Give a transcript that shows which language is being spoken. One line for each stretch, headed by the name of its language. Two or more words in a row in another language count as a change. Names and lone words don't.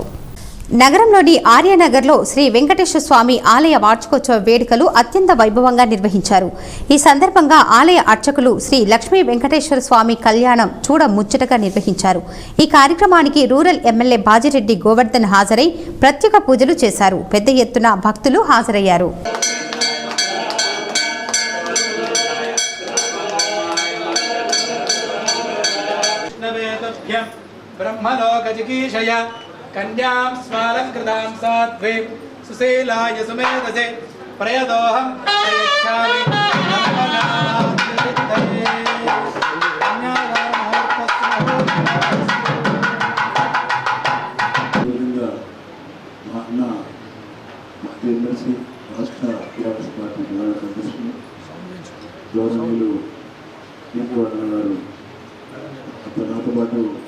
Telugu: నగరంలోని ఆర్యనగర్లో శ్రీ వెంకటేశ్వర స్వామి ఆలయ వార్షికోత్సవ వేడుకలు అత్యంత వైభవంగా నిర్వహించారు. ఈ సందర్భంగా ఆలయ అర్చకులు శ్రీ లక్ష్మీ వెంకటేశ్వర స్వామి కళ్యాణం చూడ ముచ్చటగా నిర్వహించారు. ఈ కార్యక్రమానికి
English: rural MLA
Telugu: బాజిరెడ్డి గోవర్ధన్ హాజరై ప్రత్యేక పూజలు చేశారు. పెద్ద ఎత్తున భక్తులు హాజరయ్యారు.
Sanskrit: ब्रह्मलोकजिगीषय कन्यां स्मालङ्कृतां साध्वे सुशीलाय सुमेधसे प्रयदोहं प्रयच्छामि
Telugu: రాష్ట్ర టీఆర్ఎస్ పార్టీ ప్రధాన అధ్యక్షులు గౌరవనీయులు టీఆర్ఎస్ గారు, నాతో పాటు